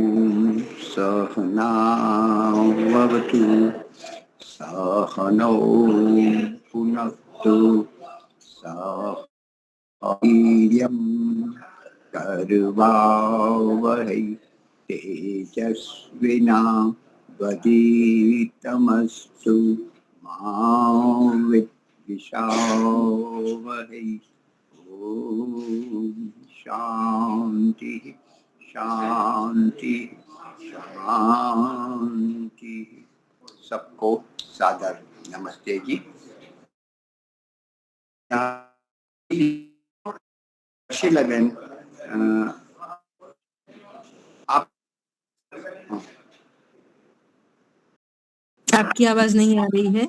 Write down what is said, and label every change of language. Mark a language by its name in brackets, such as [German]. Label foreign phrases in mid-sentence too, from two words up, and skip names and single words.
[Sanskrit] સહનાવતુ સહનૌ પુનક્તુ વીર્યમ કર્વાવહૈ તેજસ્વિના વધિતમસ્તુ મા વિદ્વિષાવહૈ. ओम शांति शांति शांति. [Hindi] सबको सादर नमस्ते जी. शीलाबेन, आप आपकी आवाज नहीं आ रही है.